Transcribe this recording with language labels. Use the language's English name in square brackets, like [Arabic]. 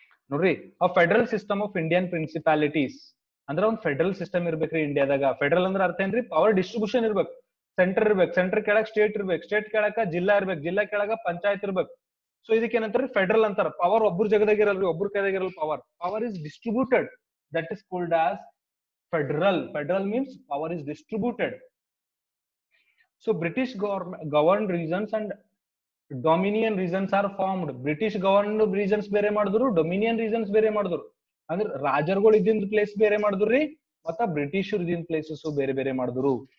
[Kannada] ನೋಡ್ರಿ, [English] a federal system of Indian principalities [Kannada] ಅಂದ್ರೆ ಒಂದು ಫೆಡರಲ್ ಸಿಸ್ಟಮ್ ಇರ್ಬೇಕ್ರಿ ಇಂಡಿಯಾದಾಗ. ಫೆಡರಲ್ ಅಂದ್ರೆ ಅರ್ಥ ಏನ್ರಿ, ಪವರ್ ಡಿಸ್ಟ್ರಿಬ್ಯೂಷನ್ ಇರ್ಬೇಕು. ಸೆಂಟರ್ ಇರ್ಬೇಕು, ಸೆಂಟರ್ ಕೆಳಗ್ ಸ್ಟೇಟ್ ಇರ್ಬೇಕು, ಸ್ಟೇಟ್ ಕೆಳಗ ಜಿಲ್ಲಾ ಇರ್ಬೇಕು, ಜಿಲ್ಲಾ ಕೆಳಗ ಪಂಚಾಯತ್ ಇರ್ಬೇಕು. ಸೊ ಇದಕ್ಕೆ ಏನಂತಾರ, ಫೆಡರಲ್ ಅಂತಾರ. ಪವರ್ ಒಬ್ಬರ ಜಗದಾಗ ಇರಲ್ರಿ, ಒಬ್ಬರ ಕೈದಾಗ ಇರಲ್ಲ power. [English] Power is distributed, that is called as federal. Federal means power is distributed. So British governed regions and Dominion regions are formed. [Kannada] British governed regions ಬೇರೆ ಮಾಡಿದ್ರು, Dominion regions ಬೇರೆ ಮಾಡಿದ್ರು. ಅಂದ್ರೆ ರಾಜರುಗಳು ಇದ್ದಿದ್ದ ಪ್ಲೇಸ್ ಬೇರೆ ಮಾಡಿದ್ರಿ, ಮತ್ತ ಬ್ರಿಟಿಷರು ಇದ್ದಿದ್ದ ಪ್ಲೇಸಸ್ ಬೇರೆ ಬೇರೆ ಮಾಡಿದ್ರು.